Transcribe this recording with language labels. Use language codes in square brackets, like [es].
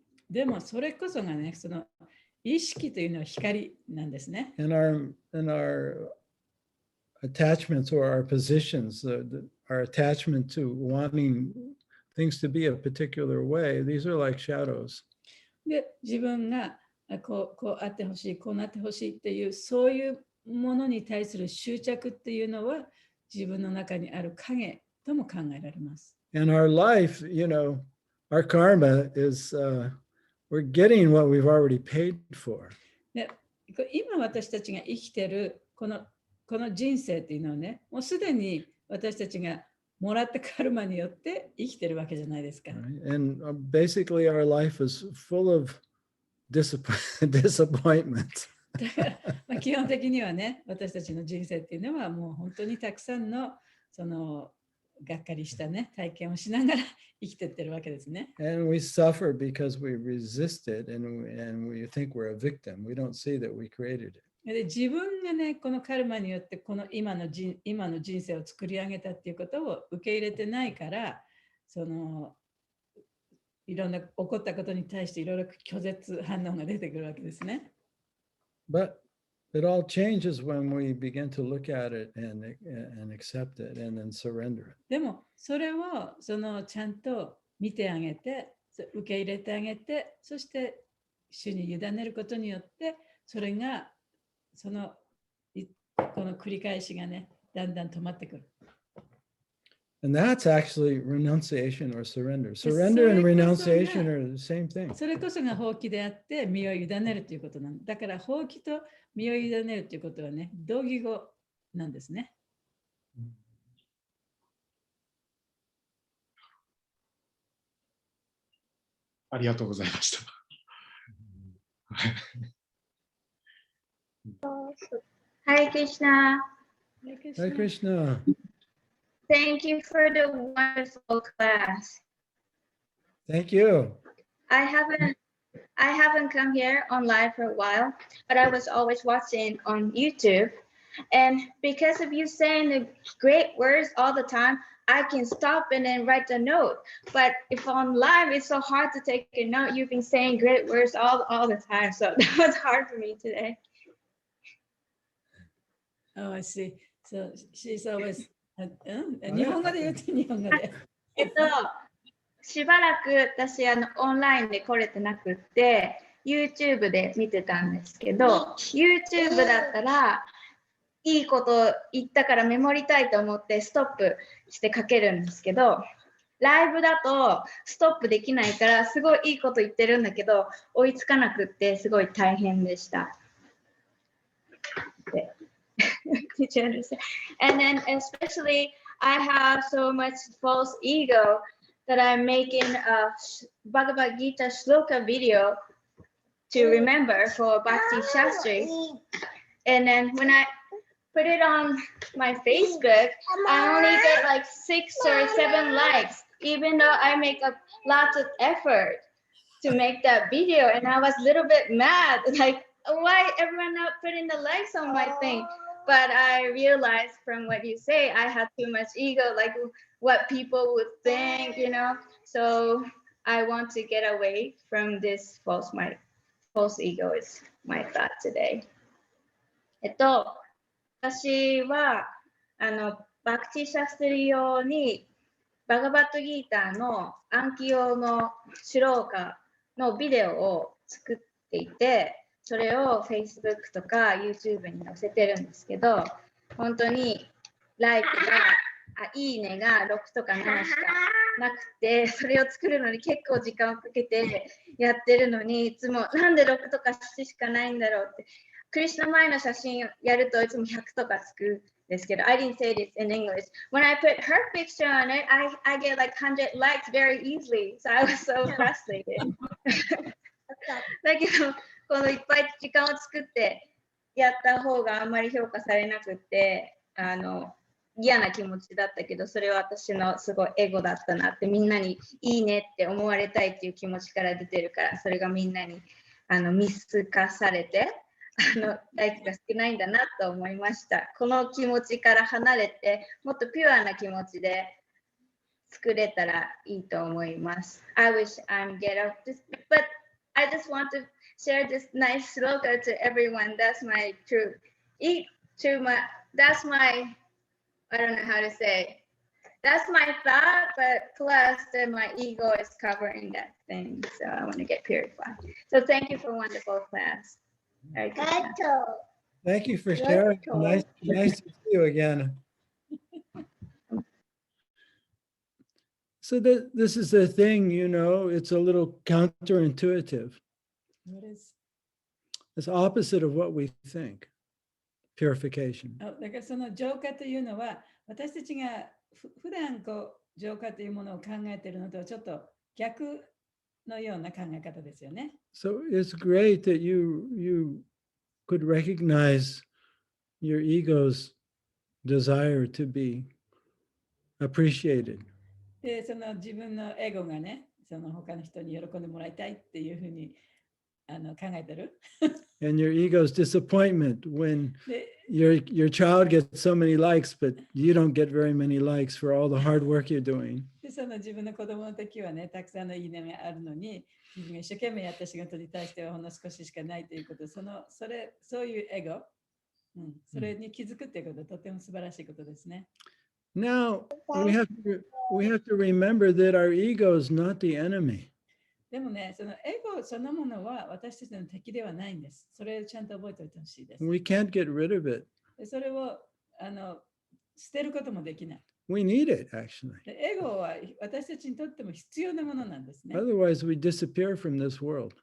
[ja] でも、それこそがね、その意識というのは光なんですね。 [en] And our attachments or our positions, our attachment to wanting things to be a particular way, these are like shadows. [ja] で、自分がこうあってほしい、こうなってほしいっていう、そういうものに対する執着っていうのは、自分の中にある影とも考えられます。 [en] And our life, our karma is, we're getting what we've already paid for. [ja] で、今私たちが生きてるこの人生っていうのはね、もうすでに私たちがもらったカルマによって生きてるわけじゃないですか。 [en] Right? And basically our life is full of disappointment. [ja] だから、基本的にはね、私たちの人生っていうのはもう本当にたくさんのそのがっかりしたね、体験をしながら生きてってるわけですね。 [en] And we suffer because we resist it and we think we're a victim. We don't see that we created it. [ja] で自分がね、このカルマによってこの今の人生を作り上げたっていうことを受け入れてないから、いろんな起こったことに対していろいろ拒絶反応が出てくるわけですね。 [en] But it all changes when we begin to look at it and accept it and then surrender it. [ja] でもそれをちゃんと見てあげて、受け入れてあげて、そして主に委ねることによって、それがこの繰り返しがね、だんだん止まってくる。 [en] And that's actually renunciation or surrender. Surrender and renunciation are the same thing. [ja] それこそが放棄であって、身を委ねるということなんだ。だから放棄と身を委ねるということはね、同義語なんですね。ありがとうございました。 [en] Hare Krishna. Hare Krishna. Thank you for the wonderful class. Thank you. I haven't come here online for a while, but I was always watching on YouTube. And because of you saying the great words all the time, I can stop and then write a note. But if on live, it's so hard to take a note. You've been saying great words all the time, so that was hard for me today. Oh, I see. So she's always [ja] 日本語で言うと日本語で。しばらく私オンラインで来れてなくって YouTube で見てたんですけど YouTube だったらいいこと言ったからメモりたいと思ってストップして書けるんですけどライブだとストップできないからすごいいいこと言ってるんだけど追いつかなくってすごい大変でした。 [en] Did you understand? And then especially I have so much false ego that I'm making a Bhagavad Gita shloka video to remember for Bhakti Shastri. And then when I put it on my Facebook, I only get like 6 or 7 likes, even though I make a lot of effort to make that video. And I was a little bit mad, like, why everyone not putting the likes on my thing? But I realized from what you say, I had too much ego, like what people would think, you know. So I want to get away from this false ego is my thought today. [ja] 私はバクティシャストリ用にバガバッドギーターの暗記用のシュローカのビデオを作っていてそれを Facebook とか YouTube に載せてるんですけど本当にライクがいいねが6とか7しかなくてそれを作るのに結構時間をかけてやってるのにいつもなんで6とか7しかないんだろうってクリスナ前の写真をやるといつも100とかつくんですけど [en] I didn't say this in English. When I put her picture on it, I get like 100 likes very easily. So I was so frustrated. [ja] だけどこのいっぱい時間を作ってやった方があんまり評価されなくて嫌な気持ちだったけどそれは私のすごいエゴだったなってみんなにいいねって思われたいっていう気持ちから出てるからそれがみんなに見透かされてライクが少ないんだなと思いましたこの気持ちから離れてもっとピュアな気持ちで作れたらいいと思います [en] I wish I'm get up this but I just want to share this nice slogan to everyone. That's my truth. That's my, I don't know how to say. That's my thought, but plus then my ego is covering that thing. So I want to get purified. So thank you for a wonderful class. Very good class. Thank you for sharing. Nice to see you again. So this is the thing, you know, it's a little counterintuitive. What is? It's opposite of what we think. Purification. [ja] だからその浄化というのは私たちが普段こう浄化というものを考えているのとちょっと逆のような考え方ですよね。 [en] So it's great that you could recognize your ego's desire to be appreciated. [ja] で、その自分のエゴがね、その他の人に喜んでもらいたいっていうふうに考えてる。 [en] And your ego's disappointment when your child gets so many likes, but you don't get very many likes for all the hard work you're doing. [ja] で、その自分の子供の時はね、たくさんのいいねがあるのに、自分が一生懸命やった仕事に対してはほんの少ししかないということ、そういうエゴ、それに気づくっていうことはとても素晴らしいことですね。 [en] Now, we have to remember that our ego is not the enemy. [ja] でもね、そのエゴそのものは私たちの敵ではないんです。それをちゃんと覚えておいてほしいです。 [en] We can't get rid of it. [ja] それを捨てることもできない。 [en] We need it, actually. [ja] エゴは私たちにとっても必要なものなんですね。 [en] Otherwise, we disappear from this world.